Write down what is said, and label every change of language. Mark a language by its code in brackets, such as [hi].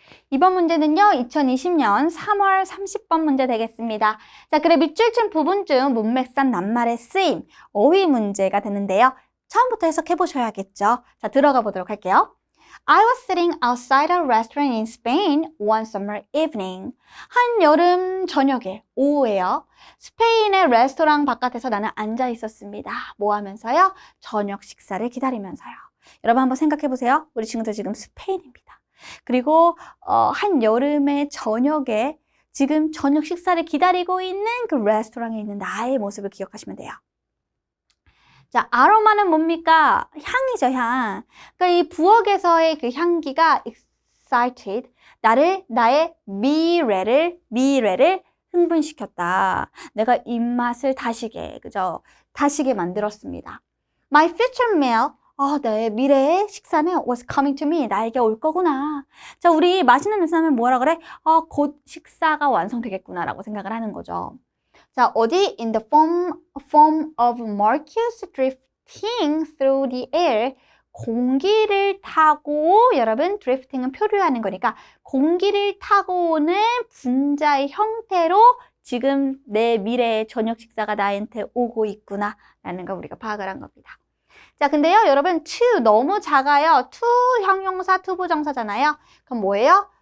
[ko] 이번 문제는요, 2020년 3월 30번 문제 되겠습니다. 자, 그래 밑줄 친 부분 중 문맥상 낱말의 쓰임, 어휘 문제가 되는데요. 처음부터 해석해 보셔야겠죠. 자, 들어가 보도록 할게요. [en] I was sitting outside a restaurant in Spain one summer evening. [ko] 한여름 저녁에, 오후에요. 스페인의 레스토랑 바깥에서 나는 앉아 있었습니다. 뭐 하면서요? 저녁 식사를 기다리면서요. 여러분 한번 생각해 보세요. 우리 친구들 지금 스페인입니다. 그리고 한여름의 저녁에 지금 저녁 식사를 기다리고 있는 그 레스토랑에 있는 나의 모습을 기억하시면 돼요. 자, 아로마는 뭡니까? 향이죠, 향. 그러니까 이 부엌에서의 그 향기가 excited, 나의 미래를 흥분시켰다. 내가 입맛을 다시게, 그죠? 다시게 만들었습니다. [en] My future meal, [ko] 내 미래의 식사는 [en] was coming to me. [ko] 나에게 올 거구나. 자, 우리 맛있는 냄새 나면 뭐라 그래? 곧 식사가 완성되겠구나 라고 생각을 하는 거죠. 자, 어디? [en] In the form of molecules drifting through the air. [ko] 공기를 타고, 여러분, drifting은 표류하는 거니까 공기를 타고 오는 분자의 형태로 지금 내 미래의 저녁 식사가 나한테 오고 있구나 라는 걸 우리가 파악을 한 겁니다. 자, 근데요, 여러분, to 너무 작아요. to 형용사, to 부정사잖아요. 그럼 뭐예요?